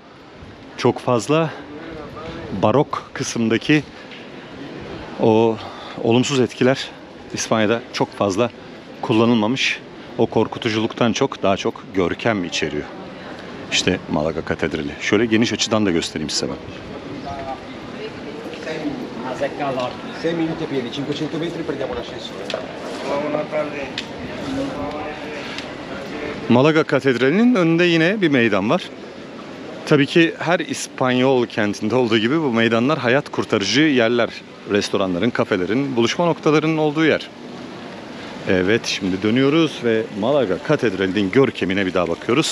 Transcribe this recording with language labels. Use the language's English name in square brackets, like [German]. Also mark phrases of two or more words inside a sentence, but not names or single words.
[Turkish] Çok fazla barok kısımdaki o olumsuz etkiler İspanya'da çok fazla kullanılmamış. O korkutuculuktan çok, daha çok görkem içeriyor. İşte Malaga Katedrali. Şöyle geniş açıdan da göstereyim size ben. [Italian] 6 minuti a piedi, 500 metri prendiamo l'ascensore. [Turkish] Malaga Katedrali'nin önünde yine bir meydan var. Tabii ki her İspanyol kentinde olduğu gibi bu meydanlar hayat kurtarıcı yerler. Restoranların, kafelerin, buluşma noktalarının olduğu yer. Evet, şimdi dönüyoruz ve Malaga Katedrali'nin görkemine bir daha bakıyoruz.